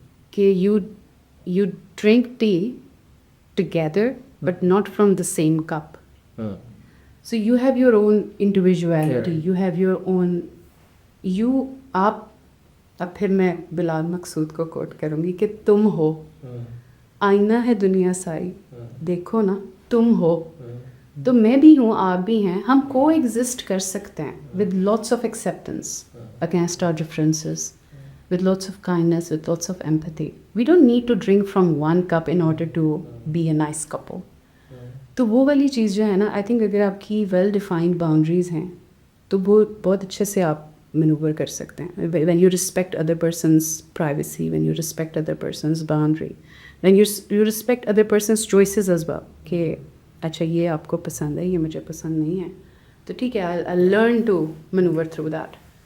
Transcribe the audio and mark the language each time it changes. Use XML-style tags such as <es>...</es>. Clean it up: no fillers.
<en>کہ you drink tea together but not from the same cup. So you have your own individuality, you have your own,</en> <ur>آپ اب پھر میں بلال مقصود کو کوٹ کروں گی کہ تم ہو، آئینہ ہے دنیا ساری، دیکھو نا تم ہو. تو میں بھی ہوں، آپ بھی ہیں، ہم کو ایگزسٹ کر سکتے ہیں</ur> <en>with lots of acceptance against our differences, with lots of kindness, with lots of empathy. We don't need to drink from one cup in order to be a nice couple.</en> <ur>تو وہ والی چیز جو ہے نا،</ur> <en>I think</en> <ur>اگر آپ کی ویل ڈیفائنڈ باؤنڈریز ہیں تو وہ بہت اچھے سے آپ مینوور کر سکتے ہیں.</ur> <en>when you respect other persons privacy, when you respect other persons boundary, when you respect other persons choices as well,</en> <ur>کہ اچھا یہ آپ کو پسند ہے، یہ مجھے پسند نہیں ہے، تو ٹھیک ہے،</ur> <en>I learn to manoeuvre through that.</en>